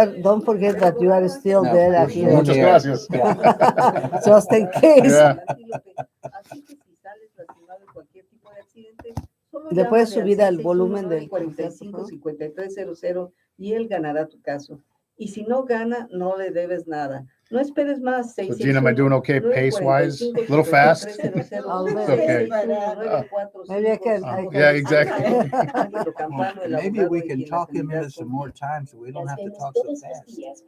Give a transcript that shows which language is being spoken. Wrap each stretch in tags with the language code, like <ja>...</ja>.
<en>Don't forget that you are still there.</en> <es>Muchas gracias.</es> <en>Just in case. Yeah.</en> <es>Así que si sales lastimado en cualquier tipo de accidente, le puedes subir al volumen del 45-5300 y él ganará tu caso. Y si no gana, no le debes nada. No esperes más.</es> <en>So Gina, am I doing okay pace-wise? A little fast? Okay. Maybe I can. Yeah, exactly. Maybe we can talk him into some more time so we don't have to talk so fast.</en>